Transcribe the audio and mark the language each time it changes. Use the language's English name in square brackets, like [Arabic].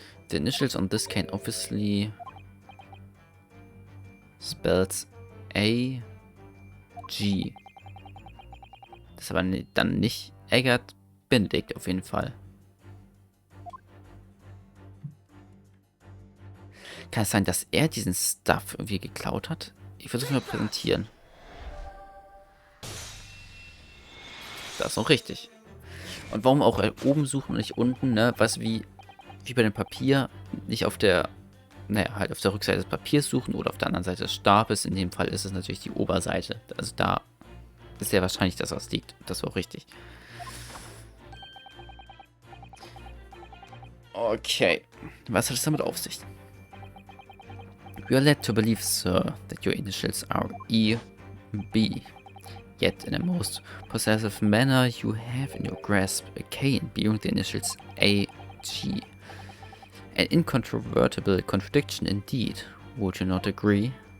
[English] The initials on this can obviously spells A, G. [German] Das ist aber dann nicht Eggert Benedikt auf jeden Fall. Kann es sein, dass er diesen Stuff irgendwie geklaut hat? Ich versuche mal präsentieren. Das ist auch richtig. Und warum auch oben suchen und nicht unten, ne? Was wie bei dem Papier nicht auf der, naja, halt auf der Rückseite des Papiers suchen oder auf der anderen Seite des Stabes. In dem Fall ist es natürlich die Oberseite. Also da ist sehr wahrscheinlich, dass was liegt. Das war auch richtig. Okay. Was hat es damit auf sich? [English] We are led to believe, sir, that your initials are E, B. Yet, in a most possessive manner, you have in your grasp a K and beyond the initials A, G. An incontrovertible contradiction indeed, would you not agree?